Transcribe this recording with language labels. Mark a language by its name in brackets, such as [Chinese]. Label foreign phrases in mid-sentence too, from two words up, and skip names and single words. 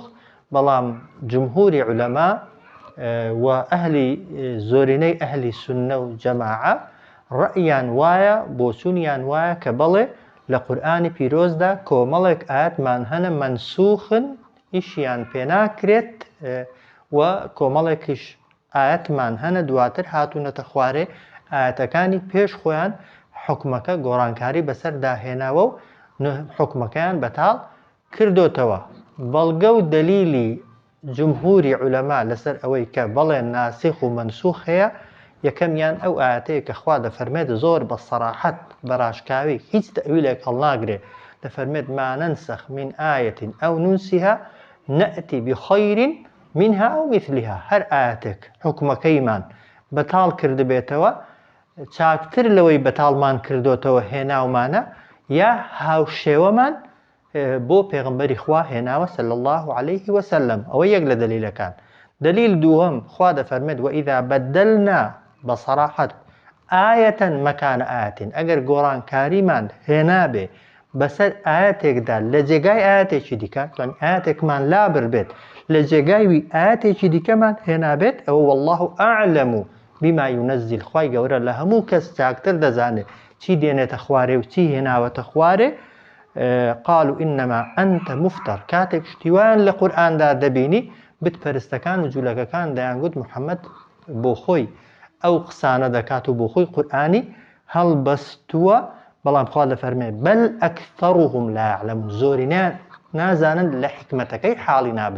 [Central Kurdish] بەڵام جمهوری عولەما و ئەهلی زۆرینەی ئەهلی سوننە و جەماعە ڕەئیان وایە، بۆچوونیان وایە کە بەڵێ لە قورئانی پیرۆزدا کۆمەڵێک ئاەتمان هەنە منسوخن ئیشیان پێ ناکرێت و کۆمەڵێکیش ئاەتمان هەنە دواتر هاتوونەتە خوارێ، ئاەتەکانی پێش خۆیان حکمەکە گۆڕانکاری بەسەر داهێناوە و حکمەکەیان بەتاڵ کردوتەوە. بەڵگە و دلیلی جمهوری عولەما لەسەر ئەوەی کە بەڵێن ناسخ و منسوخ هەیە، یەکەمیان ئەو ئاەتەیە کە خوا دەفەرمێت زۆر بە سەراحەت بەڕاشکاوی هیچ تەویلێک هەڵناگرێ، دەفەرمێت [Arabic] ما ننسخ من آية أو ننسها نأتي بخير منها أو مثلها. [Central Kurdish] هەر ئاەتێک حکمەکەیمان بەتاڵ کرد بێتەوە، چاکتر لەوەی بەتاڵمان کردوتەوە هێناومانە، یا هاوشێوەمان بۆ پێغمبەری خوا هێناوە [Arabic] صلی الله عليه وسلم. [Central Kurdish] ئەوە یەک لە دلیلەکان. دلیل دووەم، خوا دەفەرمێت [Arabic] وإذا بدلنا [Central Kurdish] بەسەراحەت [Arabic] آية مكان آية. [Central Kurdish] ئەگەر گۆڕانکاریمان هێنابێ بەسەر ئاەتێکدا لە جێگای ئاەتێکی دیکە، ئاەتێکمان لابر بێت لە جێگاوی ئاەتێکی دیکەمان هێنابێت، ئەوە [Arabic] والله أعلم بما ينزل. [Central Kurdish] خوای گەورە لە هەموو کەس چاکتر دەزانێت چی دێنێتە خوارێ و چی هێناوەتە خوارێ. [Arabic] قالوا إنما أنت مفتر. [Central Kurdish] کاتێک شتیوان لە قورئاندا دەبینی، بتپەرستەکان و جوولەکەکان دەیانگوت محەممەد بۆ خۆی ئەو قسانە دەکات و بۆ خۆی قورئانی هەڵبەستووە، بەڵام خوا دەفەرمێت [Arabic] بەل ئەکثەڕهم لا یعلمون. [Central Kurdish] زۆرینیان نازانن لە حکمەتەکەی حاڵی نابن.